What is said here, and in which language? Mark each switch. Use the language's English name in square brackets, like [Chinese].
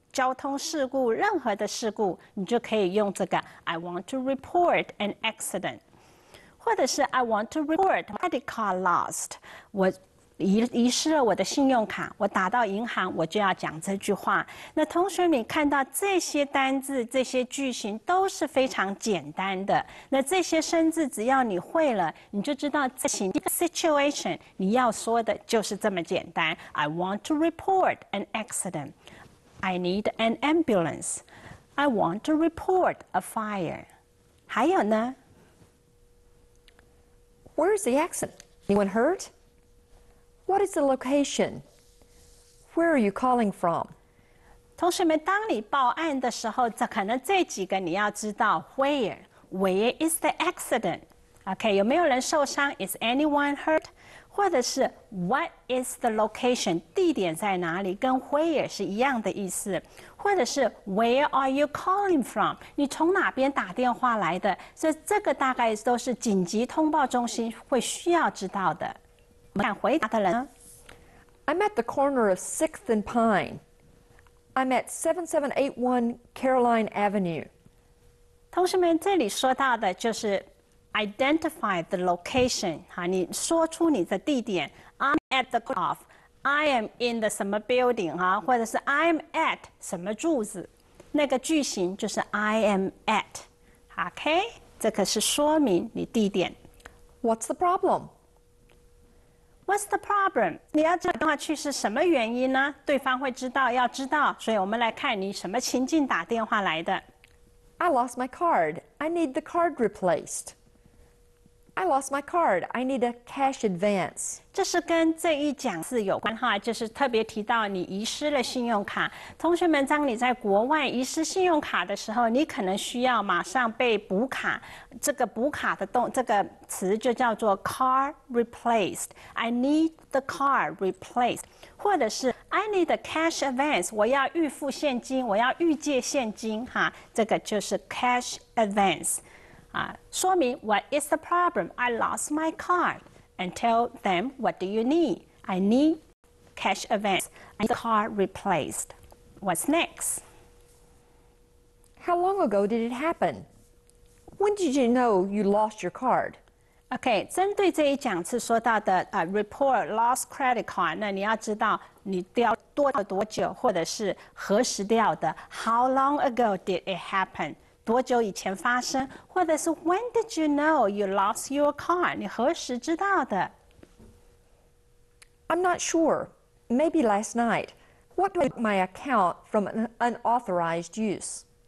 [Chinese] 交通事故，任何的事故，你就可以用这个 [English] I want to report an accident， [Chinese] 或者是 [English] I want to report credit card lost， [Chinese] 我遗失了我的信用卡，我打到银行，我就要讲这句话。那同学你看到这些单字、这些句型都是非常简单的。那这些生字只要你会了，你就知道这一个 situation 你要说的就是这么简单。 [English] I want to report an accident。I need an ambulance. I want to report a fire. [Chinese] 还有呢 [English] Where is the accident? Anyone hurt? What is the location? Where are you calling from? [Chinese] 同学们，当你报案的时候，可能这几个你要知道 where [English] Where is the accident? OK， [Chinese] 有没有人受伤 [English] ？Is anyone hurt？ 或者是 What is the location？ [Chinese] 地点在哪里？跟 where 是一样的意思。 [English] 或者是 Where are you calling from？ [Chinese] 你从哪边打电话来的？所以这个大概都是紧急通报中心会需要知道的。我们看回答的人呢 [English] I'm at the corner of 6th and Pine. I'm at 7781 Caroline Avenue. [Chinese] 同学们，这里说到的就是 [English] identify the location， [Chinese] 你说出你的地点。 [English] I'm at the off， I am in the 什么 building 或者是 I'm at 什么柱子， [Chinese] 那个句型就是 [English] I am at。OK， [Chinese] 这个是说明你地点。 [English] What's the problem? What's the problem？ [Chinese] 你要知道电话去是什么原因呢？对方会知道，要知道，所以我们来看你什么情境打电话来的。 [English] I lost my card. I need the card replaced. I lost my card. I need a cash advance. [Chinese] 这是跟这一讲字有关哈，就是特别提到你遗失了信用卡。同学们，当你在国外遗失信用卡的时候，你可能需要马上被补卡。这个补卡的这个词就叫做 card replaced. [English] I need the card replaced. 或者是 I need a cash advance. [Chinese] 我要预付现金，我要预借现金哈，这个就是 cash advance。 [English] 说明 What is the problem? I lost my card. And tell them what do you need? I need cash advance. I need the card replaced. What's next? How long ago did it happen? When did you know you lost your card? [Chinese] OK， 针对这一讲次说到的 [English] report lost credit card， [Chinese] 那你要知道你掉了多久，或者是何时掉的。 [English] How long ago did it happen？ [Chinese] 多久以前发生，或者是 [English] When did you know you lost your car？ [Chinese] 你何时知道的 [English] I'm not sure. Maybe last night. What do I do with my account from an unauthorized use?